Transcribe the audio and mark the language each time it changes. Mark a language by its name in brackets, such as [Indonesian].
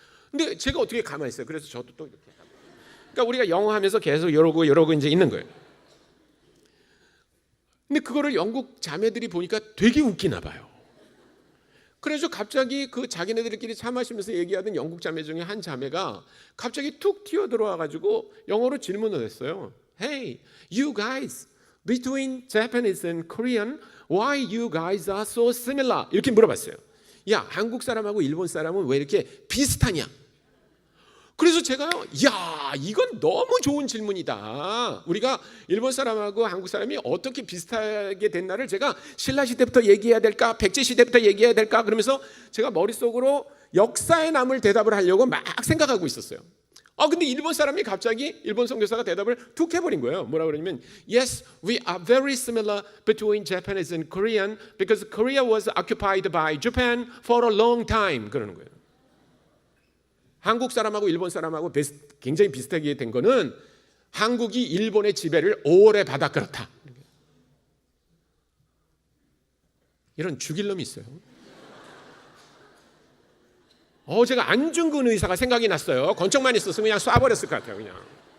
[Korean] 근데 제가 어떻게 가만히 있어요. 그래서 저도 또 이렇게. 그러니까 우리가 영어 하면서 계속 이러고 이제 있는 거예요. 근데 그거를 영국 자매들이 보니까 되게 웃기나 봐요. 그래서 갑자기 그 자기네들끼리 차 마시면서 얘기하던 영국 자매 중에 한 자매가 갑자기 툭 튀어 들어와 가지고 영어로 질문을 했어요. [English] Hey, you guys, between Japanese and Korean, why you guys are so similar? [Korean] 이렇게 물어봤어요. 야, 한국 사람하고 일본 사람은 왜 이렇게 비슷하냐? 그래서 제가요, 야, 이건 너무 좋은 질문이다. 우리가 일본 사람하고 한국 사람이 어떻게 비슷하게 됐나를 제가 신라 시대부터 얘기해야 될까, 백제 시대부터 얘기해야 될까 그러면서 제가 머릿속으로 역사에 남을 대답을 하려고 막 생각하고 있었어요. 근데 일본 사람이 갑자기 일본 선교사가 대답을 툭 해버린 거예요. [English] 뭐라 그러냐면 Yes, we are very similar between Japanese and Korean because Korea was occupied by Japan for a long time. [Korean] 그러는 거예요. 한국 사람하고 일본 사람하고 굉장히 비슷하게 된 거는 한국이 일본의 지배를 오래 받아 그렇다. 이런 죽일 놈이 있어요. 제가 안중근 의사가 생각이 났어요. 권총만 있었으면 그냥 쏴버렸을 것 같아요. 그냥.